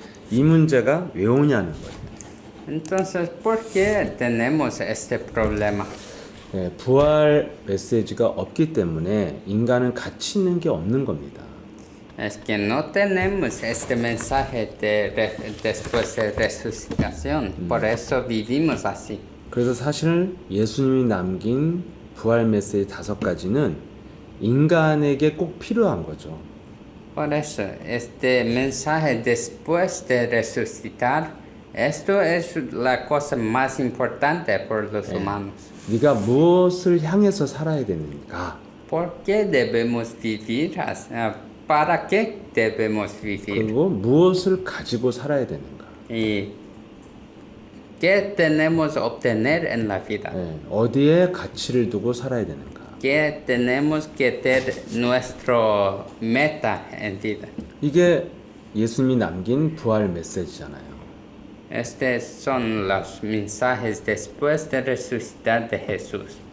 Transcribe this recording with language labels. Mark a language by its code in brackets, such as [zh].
[ko] 이 문제가 왜 오냐는 거예요. [es] Entonces, ¿por qué tenemos este problema? [ko] 부활 메시지가 없기 때문에 인간은 가치 있는 게 없는 겁니다. [es] Es que no tenemos este mensaje después de resucitación. Por eso vivimos así. [ko] 그래서 사실 예수님이 남긴 부활 메시지 5가지는 인간에게 꼭 필요한 거죠. [es] Por eso, este mensaje después de resucitar Esto es la cosa más importante por los humanos. [ko] 네가 무엇을 향해서 살아야 되는가? [es] ¿Por qué debemos vivir? ¿Para qué debemos vivir? [ko] 그리고 무엇을 가지고 살아야 되는가? [es] ¿Y qué tenemos que obtener en la vida? [ko] 어디에 가치를 두고 살아야 되는가? [es] ¿Qué tenemos que tener nuestro meta en vida? [ko] 이게 예수님이 남긴 부활 메시지잖아요. [es] Estos son los mensajes después de resucitar de Jesús.